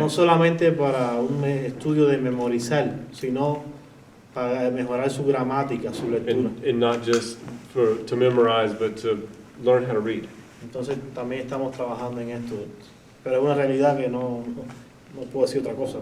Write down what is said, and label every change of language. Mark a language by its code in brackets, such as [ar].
[es] No solamente para un estudio de memorizar, sino para mejorar su gramática, su lectura. [en] And not just to memorize, but to learn how to read. [es] Entonces también estamos trabajando en esto. Pero es una realidad que no puedo decir otra cosa.